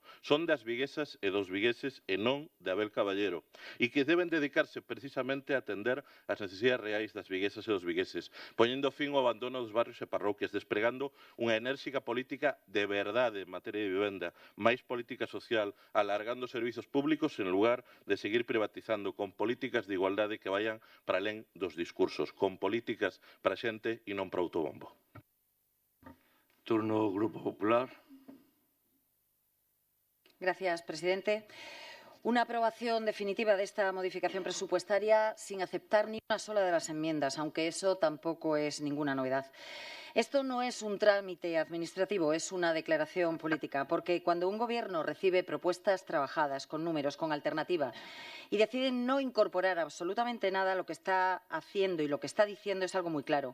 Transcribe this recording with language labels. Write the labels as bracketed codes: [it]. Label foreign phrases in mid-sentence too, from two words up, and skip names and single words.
[gl] son das viguesas e dos vigueses e non de Abel Caballero, e que deben dedicarse precisamente a atender as necesidades reais das viguesas e dos vigueses, poñendo fin ao abandono dos barrios e parroquias, despregando unha enérxica política de verdade en materia de vivenda, máis política social, alargando servizos públicos en lugar de seguir privatizando, con políticas de igualdade que vayan para alén dos discursos, con políticas para a xente e non para autobombo. Turno Grupo Popular. [es] Gracias, presidente. Una aprobación definitiva de esta modificación presupuestaria sin aceptar ni una sola de las enmiendas, aunque eso tampoco es ninguna novedad. Esto no es un trámite administrativo, es una declaración política, porque cuando un Gobierno recibe propuestas trabajadas, con números, con alternativa, y decide no incorporar absolutamente nada, lo que está haciendo y lo que está diciendo es algo muy claro.